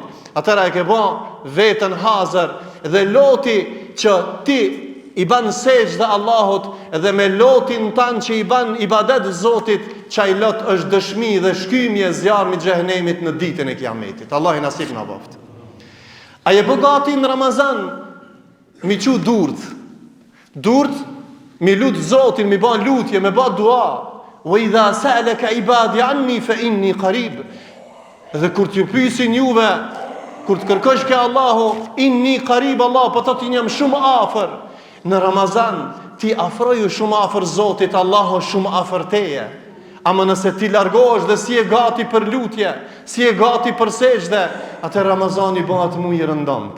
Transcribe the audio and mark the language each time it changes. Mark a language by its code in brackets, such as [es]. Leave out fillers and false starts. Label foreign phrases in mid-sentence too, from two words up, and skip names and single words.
[sq] Atëra e ke ban vetën hazër dhe loti që ti i ban sejdë dhe Allahut dhe me lotin tanë që i ban ibadet Zotit, çaj lot është dëshmi dhe shkymje zjarmi xhehenemit në ditën e Kiametit. Allah i nasip na boft. A je gati në Ramazan mi qu durt, mi lut Zotin, mi ban lutje, mi ban dua. [ar] وإذا سألك عبادي عني فإني قريب. [sq] Dhe kur t'ju pyesin juve, kur të kërkosh ke Allahu, [ar] إني قريب, [sq] Allah po thotë jam shumë afër. Në Ramazan ti afroju shumë afër Zotit, Allahu shumë afër teje. Ama nëse ti largohesh dhe si e gati për lutje, si e gati për sejdë, atë Ramazani bëhet muaj i rëndomt.